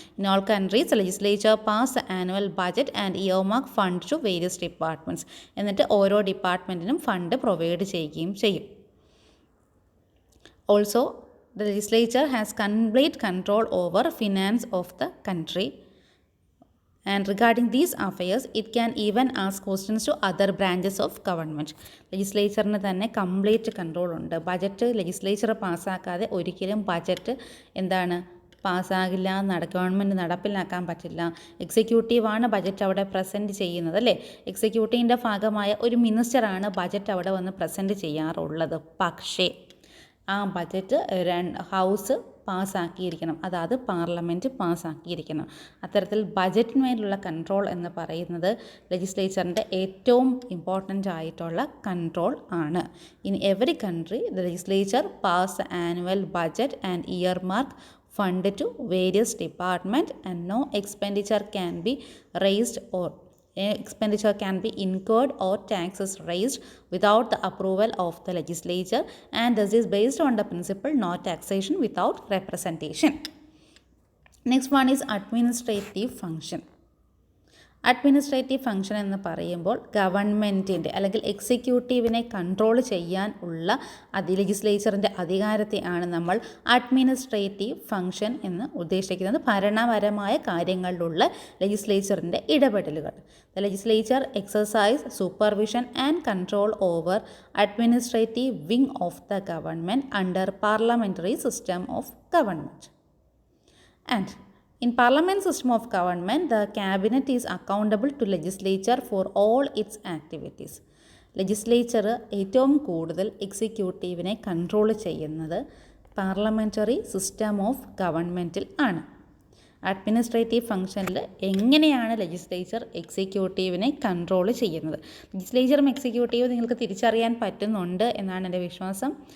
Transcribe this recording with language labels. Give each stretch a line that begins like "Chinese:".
English: In all countries legislature pass annual budget and earmark fund to various departments.
Malayalam: എന്നിട്ട് ഓരോ ഡിപ്പാർട്ട്മെൻറ്റിനും fund provide ചെയ്യുകയും ചെയ്യും.
English: Also the legislature has complete control over finance of the country. And regarding these affairs, it can even ask questions to other branches of government.
Malayalam: ലെജിസ്ലേച്ചറിന് തന്നെ complete control ഉണ്ട്. Budget legislature പാസ്സാക്കാതെ ഒരിക്കലും budget എന്താണ് പാസ്സാകില്ല, government നടപ്പിലാക്കാൻ പറ്റില്ല. എക്സിക്യൂട്ടീവാണ് budget അവിടെ present ചെയ്യുന്നത്, അല്ലേ? എക്സിക്യൂട്ടീവിൻ്റെ ഭാഗമായ ഒരു മിനിസ്റ്ററാണ് ബജറ്റ് അവിടെ വന്ന് പ്രസൻറ്റ് ചെയ്യാറുള്ളത്. പക്ഷേ ആ ബജറ്റ് ഹൗസ് പാസ്സാക്കിയിരിക്കണം, അതായത് പാർലമെൻറ്റ് പാസ്സാക്കിയിരിക്കണം. അത്തരത്തിൽ ബജറ്റിന്മേലുള്ള കൺട്രോൾ എന്ന് പറയുന്നത് ലെജിസ്ലേച്ചറിൻ്റെ ഏറ്റവും ഇമ്പോർട്ടൻ്റ് ആയിട്ടുള്ള കൺട്രോൾ ആണ്.
English: In every country the legislature pass annual budget and earmark fund to various department and no expenditure can be raised or expenditure can be incurred or taxes raised without the approval of the legislature, and this is based on the principle no taxation without representation. Next one is administrative function.
Malayalam: Administrative function എന്ന് പറയുമ്പോൾ ഗവൺമെൻറ്റിൻ്റെ അല്ലെങ്കിൽ എക്സിക്യൂട്ടീവിനെ control ചെയ്യാൻ ഉള്ള ലെജിസ്ലേച്ചറിൻ്റെ അധികാരത്തെയാണ് നമ്മൾ administrative function എന്ന് ഉദ്ദേശിക്കുന്നത്. ഭരണപരമായ കാര്യങ്ങളിലുള്ള ലെജിസ്ലേച്ചറിൻ്റെ ഇടപെടലുകൾ.
English: The legislature exercise supervision and control over administrative wing of the government under parliamentary system of government. And in parliament system of government, the cabinet is accountable to legislature for all its activities.
Malayalam: Legislature ഏറ്റവും കൂടുതൽ എക്സിക്യൂട്ടീവിനെ control ചെയ്യുന്നത് parliamentary system of ഗവൺമെൻറ്റിൽ ആണ്. Administrative ഫംഗ്ഷനിൽ എങ്ങനെയാണ് legislature എക്സിക്യൂട്ടീവിനെ control ചെയ്യുന്നത്? ലെജിസ്ലേച്ചറും എക്സിക്യൂട്ടീവും നിങ്ങൾക്ക് തിരിച്ചറിയാൻ പറ്റുന്നുണ്ട് എന്നാണ് എൻ്റെ വിശ്വാസം.